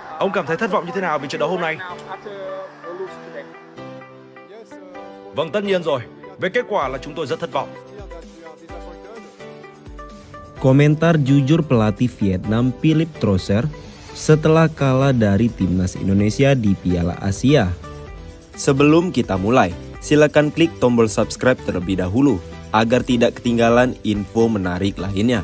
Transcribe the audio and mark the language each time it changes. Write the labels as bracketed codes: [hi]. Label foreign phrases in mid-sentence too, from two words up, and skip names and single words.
[vi] Ông cảm thấy thất vọng như thế nào về trận đấu hôm nay? Vâng, tất nhiên rồi. Về kết quả là chúng tôi rất thất vọng. [id] Komentar jujur pelatih Vietnam Philipp Trosser setelah kalah dari timnas Indonesia di Piala Asia. Sebelum kita mulai, silakan klik tombol subscribe terlebih dahulu agar tidak ketinggalan info menarik lainnya.